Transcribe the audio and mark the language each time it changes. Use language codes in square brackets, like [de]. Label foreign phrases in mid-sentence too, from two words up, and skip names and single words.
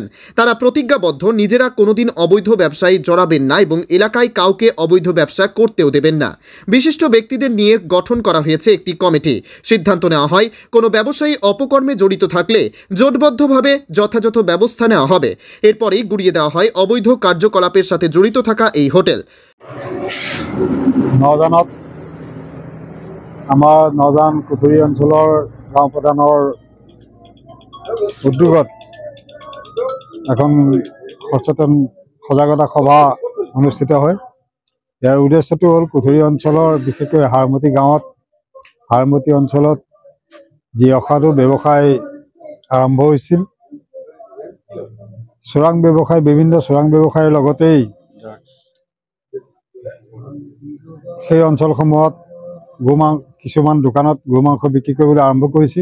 [bn] তারা প্রতিজ্ঞাবদ্ধ নিজেরা কোনোদিন অবৈধ ব্যবসায় জড়াবেন না এবং এলাকায় কাউকে অবৈধ ব্যবসা করতেও দেবেন না। বিশিষ্ট ব্যক্তিদের নিয়ে গঠন করা হয়েছে একটি কমিটি। সিদ্ধান্ত নেওয়া হয় কোনো ব্যবসায়ী অপকর্মে জড়িত থাকলে জোটবদ্ধভাবে যথাযথ ব্যবস্থা নেওয়া হবে। এরপরেই গুড়িয়ে দেওয়া হয় অবৈধ কার্যকলাপের সাথে জড়িত থাকা এই হোটেল। [as] আমাৰ নজান কুঠুৰি অঞ্চলৰ গাঁও প্ৰধানৰ উদ্যোগত এখন সজাগতা সভা অনুষ্ঠিত হয়। ইয়াৰ উদ্দেশ্যটো হ'ল কুঠুৰি অঞ্চলৰ বিশেষকৈ হাৰমতি গাঁৱত হাৰমতি অঞ্চলত যি অসাধু ব্যৱসায় আৰম্ভ হৈছিল, চোৰাং ব্যৱসায়, বিভিন্ন চোৰাং ব্যৱসায়ৰ লগতেই সেই অঞ্চলসমূহত কিছুমান দোকানত গোমাংস বিক্ৰী কৰিবলৈ আৰম্ভ কৰিছিল।